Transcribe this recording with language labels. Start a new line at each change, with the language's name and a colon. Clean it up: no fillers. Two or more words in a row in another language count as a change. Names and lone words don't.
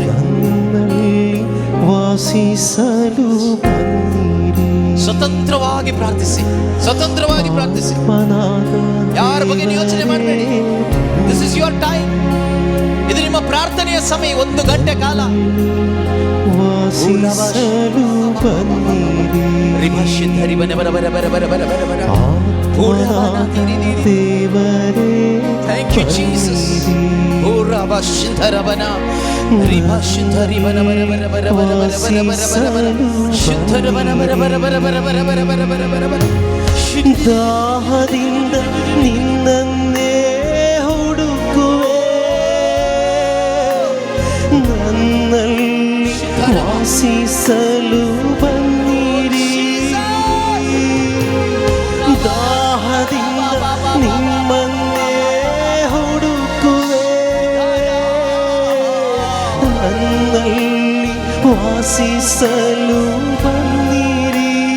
Kannada: ನನ್ನಲ್ಲಿ ವಾಸಿಸಲು ಬನ್ನಿರಿ. ಸ್ವತಂತ್ರವಾಗಿ ಪ್ರಾರ್ಥಿಸಿ, ಸ್ವತಂತ್ರವಾಗಿ ಪ್ರಾರ್ಥಿಸಿ. ಯಾರ ಬಗ್ಗೆ ಯೋಚನೆ ಮಾಡಬೇಡಿ.
English: This is your time.
Kannada: ಇದು ನಿಮ್ಮ ಪ್ರಾರ್ಥನೆಯ ಸಮಯ. 1 ಗಂಟೆ ಕಾಲ ವಾಸಿಸಲು ಬನ್ನಿರಿ. ರಿಭಶಿಧರಿವನ ಬರ ಬರ ಬರ ಬರ ಬರ ಬರ ಬರ. ದೇವರೇ
English: Thank you Jesus. ಓ ರಭಶಿಧರವನ ರಿಭಶಿಧರಿವನ ಬರ ಬರ ಬರ ಬರ ಬರ ಬರ ಬರ ಬರ ಬರ. ಶಿಧರವನ ಬರ ಬರ ಬರ ಬರ ಬರ ಬರ ಬರ ಬರ ಬರ ಬರ.
Kannada: ದಾಹದಿಂದ ನಿನ್ನನ್ನೇ ಹುಡುಕುವೆ, ನನ್ನಲ್ಲಿ ವಾಸಿಸಲು ಬನ್ನಿರಿ. ದಾಹದಿಂದ ನಿಮ್ಮನ್ನೇ ಹುಡುಕುವೆ, ನನ್ನಲ್ಲಿ ವಾಸಿಸಲು ಬನ್ನಿರಿ.